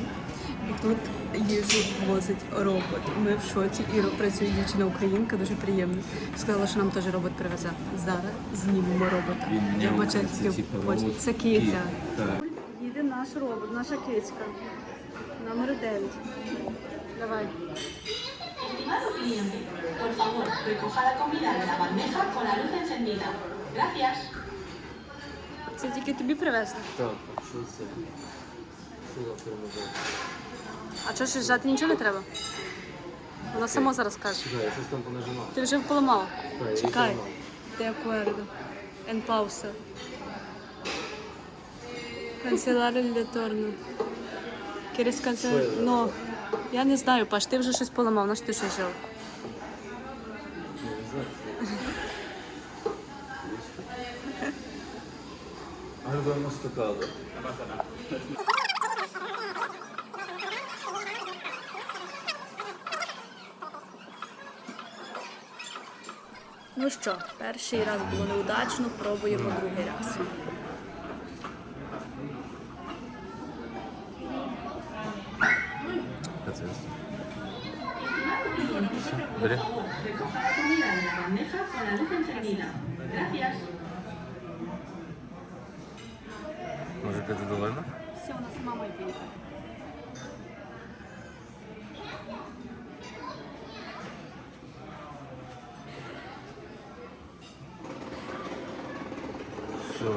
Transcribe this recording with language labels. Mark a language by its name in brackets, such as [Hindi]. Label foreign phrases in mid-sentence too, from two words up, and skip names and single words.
[Ukrainian] І тут їжу возить робот. Ми в шоці. Іро працює дівчина-українка, дуже приємно. Сказала, що нам теж робот привезе. Зараз знімемо робота. Я бачу, це киця. Їде наш робот, наша кицька. Номер 9. Давай. [Spanish] Por favor, recoja la comida de la bandeja con la luz encendida. Gracias. [Ukrainian] Це тільки тобі привезли? Так, що це? Що за форма? А що ж жати нічого не треба? Вона сама зараз каже. Чекай, я щось там понажимав. Ти вже поламав? Так, я Чекай. поламав. [Spanish] De acuerdo. En pausa. Cancelar el retorno. ¿Quieres cancelar? [Ukrainian] Що я [Spanish] No. [Ukrainian] Я не знаю, Паш, ти вже щось поламав, на що ти ще жив? Я не знаю. [Spanish] Algo hemos tocado. [Ukrainian] Ну що, перший раз було неудачно, пробуємо другий раз. Бери. [Spanish] Recoja la comida de la bandeja con la luz encendida. Gracias. [Ukrainian] Може, ти задовольна? Все, вона сама має поїхати. Що?